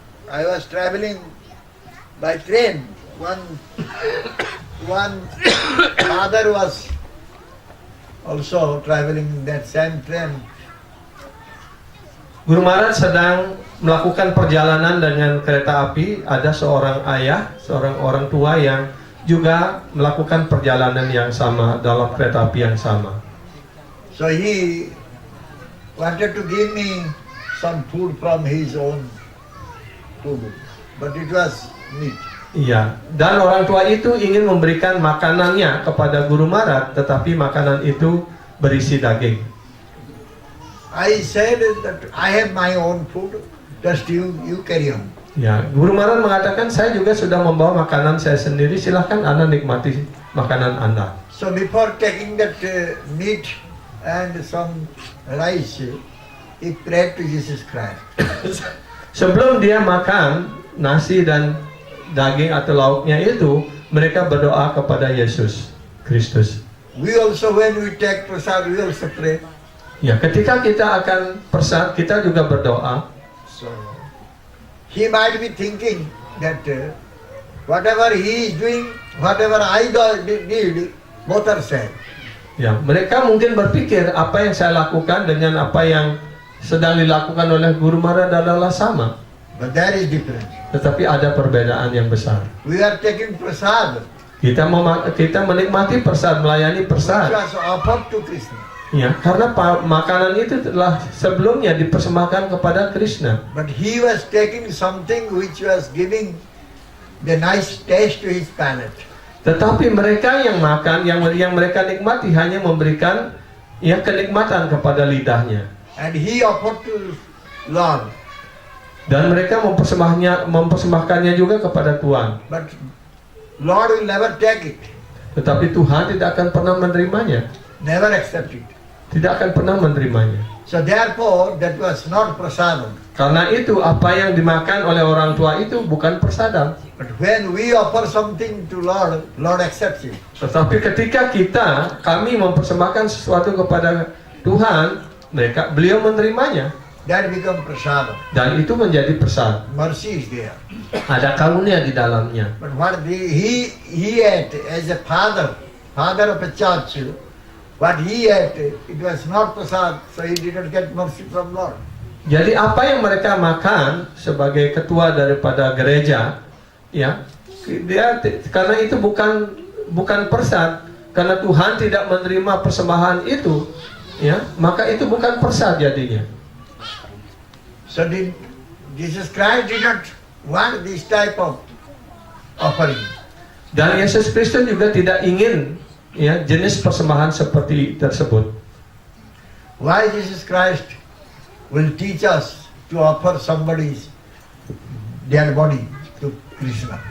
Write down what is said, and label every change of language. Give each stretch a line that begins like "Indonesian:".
English: I was traveling by train. One father was also traveling in that same train.
Indonesian: Guru Maharaj sedang melakukan perjalanan dengan kereta api. Ada seorang ayah, seorang orang tua yang juga melakukan perjalanan yang sama dalam kereta api yang sama.
English: So he wanted to give me some food from his own food, but it was meat.
Indonesian: Iya, dan orang tua itu ingin memberikan makanannya kepada Guru Maharaj, tetapi makanan itu berisi daging.
English: I said that I have my own food, just you carry on.
Indonesian: Ya, Guru Maharaj mengatakan, saya juga sudah membawa makanan saya sendiri, silahkan Anda nikmati makanan Anda.
English: So before taking that meat and some rice, he prayed to Jesus Christ.
Indonesian: Sebelum dia makan nasi dan daging atau lauknya itu, mereka berdoa kepada Yesus Kristus.
English: We also, when we take prasad, we also pray.
Indonesian: Ya, ketika kita akan prasad, kita juga berdoa.
English: So he might be thinking that whatever he is doing, whatever I did, both are same.
Indonesian: Ya, mereka mungkin berpikir apa yang saya lakukan dengan apa yang sedang dilakukan oleh Guru Maharaj adalah sama.
English: But there is difference.
Indonesian: Tetapi ada perbedaan yang besar.
English: We are taking prasad,
Indonesian: Kita menikmati prasad, melayani
English: which
Indonesian: prasad.
English: was offered to Krishna.
Indonesian: Ya, karena makanan itu telah sebelumnya dipersembahkan kepada Krishna.
English: But he was taking something which was giving the nice taste to his palate.
Indonesian: Tetapi mereka yang makan, yang mereka nikmati hanya memberikan ya kenikmatan kepada lidahnya.
English: And he offered to Lord.
Indonesian: Dan mereka mempersembahkannya juga kepada Tuhan.
English: But Lord will never take it,
Indonesian: Tetapi Tuhan tidak akan pernah menerimanya.
English: never accept it.
Indonesian: Tidak akan pernah menerimanya.
English: So therefore, that was not prasadam.
Indonesian: Karena itu apa yang dimakan oleh orang tua itu bukan prasadam.
English: But when we offer something to Lord, Lord accepts it.
Indonesian: Tetapi ketika kami mempersembahkan sesuatu kepada Tuhan, beliau menerimanya
English: That become prasada.
Indonesian: dan itu menjadi prasad.
English: Mercy is there.
Indonesian: Ada karunia di dalamnya.
English: But what he ate as a father of a church, what he ate, it was not prasad, so he didn't get mercy from Lord.
Indonesian: Jadi apa yang mereka makan sebagai ketua daripada gereja, ya, karena itu bukan persad, karena Tuhan tidak menerima persembahan itu, ya, maka itu bukan persad jadinya.
English: So Jesus Christ did not want this type of offering.
Indonesian: Dan Yesus Kristus juga tidak ingin, ya, jenis persembahan seperti tersebut.
English: Why Jesus Christ will teach us to offer somebody's dead body to Krishna?